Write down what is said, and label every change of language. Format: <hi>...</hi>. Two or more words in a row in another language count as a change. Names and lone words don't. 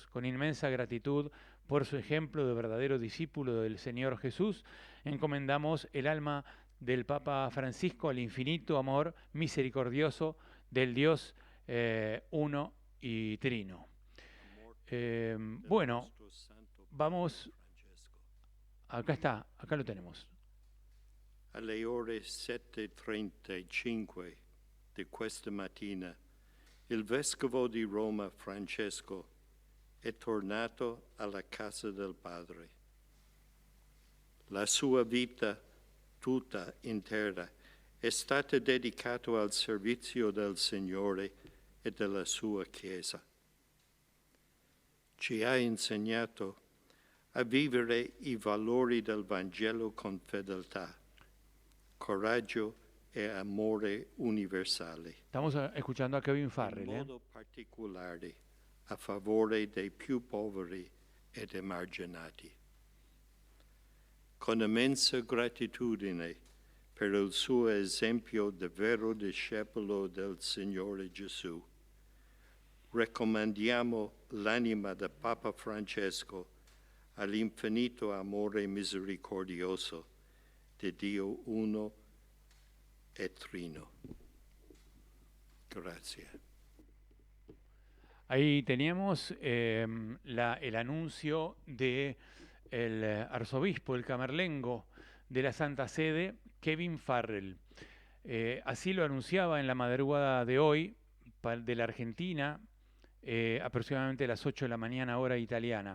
<es>Con inmensa gratitud por su ejemplo de verdadero discípulo del Señor Jesús, encomendamos el alma del Papa Francisco al infinito amor misericordioso del Dios uno y trino. Bueno, vamos, acá lo tenemos.</es> <it>Alle ore 7:35 di questa mattina, il vescovo di Roma Francesco è tornato alla casa del Padre. La sua vita tutta intera è stata dedicata al servizio del Signore e della sua Chiesa. Ci ha insegnato a vivere i valori del Vangelo con fedeltà, coraggio e amore universali.</it> <es>Estamos escuchando a Kevin Farrell.</es> <it>In modo particolare a favore dei più poveri ed emarginati. Con immensa gratitudine per il suo esempio di vero discepolo del Signore Gesù, raccomandiamo l'anima del Papa Francesco all'infinito amore misericordioso di Dio uno e trino. Grazie.</it> <es>Ahí teníamos el anuncio del arzobispo, el camarlengo de la Santa Sede, Kevin Farrell. Así lo anunciaba en la madrugada de hoy de la Argentina, aproximadamente a las 8 de la mañana, hora italiana.</es>